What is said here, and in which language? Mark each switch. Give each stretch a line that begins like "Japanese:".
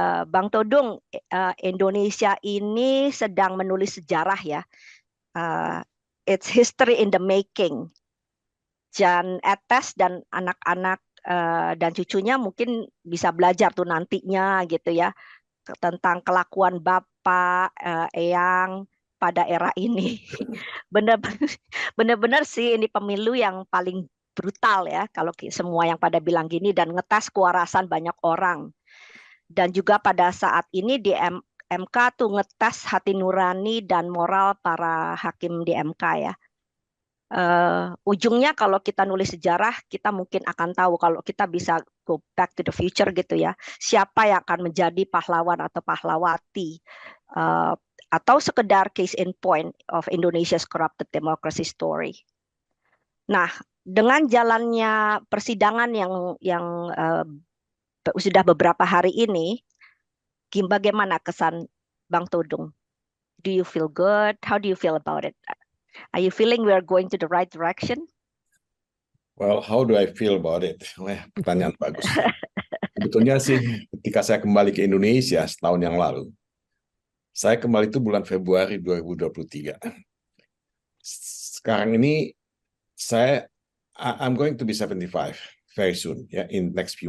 Indonesian: Bang Todung, Indonesia ini sedang menulis sejarah ya.
English: Uh, it's history in the making.
Indonesian: Jan Etes dan anak-anak dan cucunya mungkin bisa belajar tuh nantinya gitu ya tentang kelakuan Bapak, Eyang pada era ini. Benar-benar sih ini pemilu yang paling brutal ya kalau semua yang pada bilang gini dan ngetes kewarasan banyak orang. Dan juga pada saat ini di MK tuh ngetes hati nurani dan moral para hakim di MK ya. Ujungnya kalau kita nulis sejarah, kita mungkin akan tahu kalau kita bisa
English: go back to the future
Indonesian: gitu ya. Siapa yang akan menjadi pahlawan atau pahlawati uh, atau sekedar
English: case in point of Indonesia's corrupted democracy story.
Indonesian: Nah, dengan jalannya persidangan yang sudah beberapa hari ini, bagaimana kesan Bang Todung?
English: Do you feel good? How do you feel about it? Are you feeling we are going to the right direction? Well, how do I feel about it?
Indonesian: Pertanyaan bagus. Sebetulnya sih ketika saya kembali ke Indonesia setahun yang lalu, saya kembali itu bulan Februari 2023. Sekarang ini
English: I'm going to be 75 very soon, ya, in next few